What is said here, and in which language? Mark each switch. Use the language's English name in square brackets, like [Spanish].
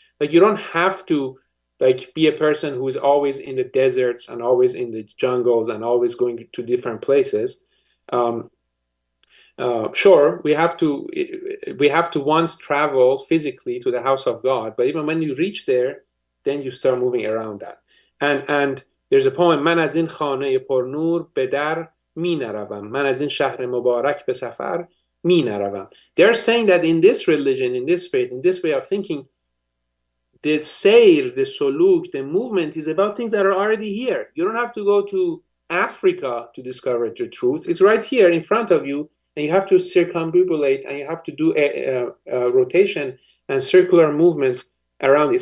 [English] Like you don't have to like be a person who is always in the deserts and always in the jungles and always going to different places. Sure, we have to once travel physically to the house of God, but even when you reach there, then you start moving around that. And there's a poem, [Persian] من از این خانه پرنور به در می نروم، من از این شهر مبارک به سفر می نروم. [English] They're saying that in this religion, in this faith, in this way of thinking, the sayr, the suluk, the movement is about things that are already here. You don't have to go to Africa to discover the truth. It's right here in front of you, and you have to circumambulate, and you have to do a rotation and circular movement around.